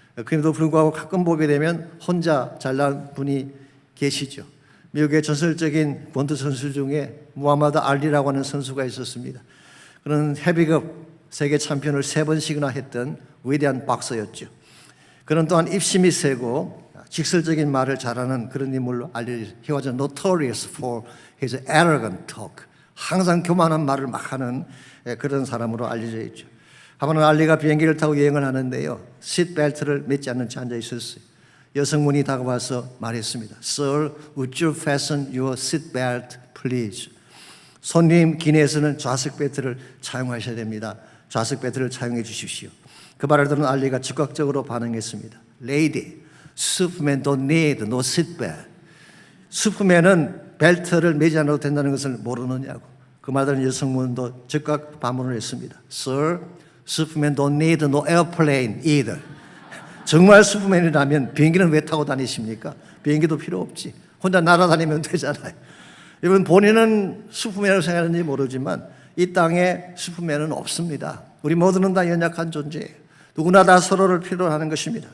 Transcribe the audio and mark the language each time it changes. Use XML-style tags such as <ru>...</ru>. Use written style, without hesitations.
<ko>그럼에도 불구하고 가끔 보게 되면 혼자 잘난 분이 계시죠. 미국의 전설적인 권투 선수 중에 무하마드 알리라고 하는 선수가 있었습니다. 그는 헤비급 세계 챔피언을 3번씩이나 했던 위대한 박서였죠. 그는 또한 입심이 세고 직설적인 말을 잘하는 그런 인물로 알려져.</ko> <en>He was notorious for his arrogant talk.</en> <ko>항상 교만한 말을 막 하는 그런 사람으로 알려져 있죠. 한번 알리가 비행기를 타고 여행을 하는데요, 시트벨트를 맺지 않는 채 앉아 있었어요. 여성분이 다가와서 말했습니다.</ko> <en>Sir, would you fasten your seatbelt, please?</en> <ko>손님 기내에서는 좌석 벨트를 차용하셔야 됩니다. 좌석 벨트를 차용해 주십시오. 그 말을 들은 알리가 즉각적으로 반응했습니다.</ko> <en>Lady, Superman don't need no seatbelt.</en> <ko>슈퍼맨은 벨트를 매지 않아도 된다는 것을 모르느냐고. 그 말을 들은 여성분도 즉각 반문을 했습니다.</ko> <en>Sir, Superman don't need no airplane either.</en> <ko>정말 슈퍼맨이라면 비행기는 왜 타고 다니십니까? 비행기도 필요 없지. 혼자 날아다니면 되잖아요. 여러분, 본인은 슈퍼맨으로 생각하는지 모르지만 이 땅에 슈퍼맨은 없습니다. 우리 모두는 다 연약한 존재예요. 누구나 다 서로를 필요로 하는 것입니다.</ko>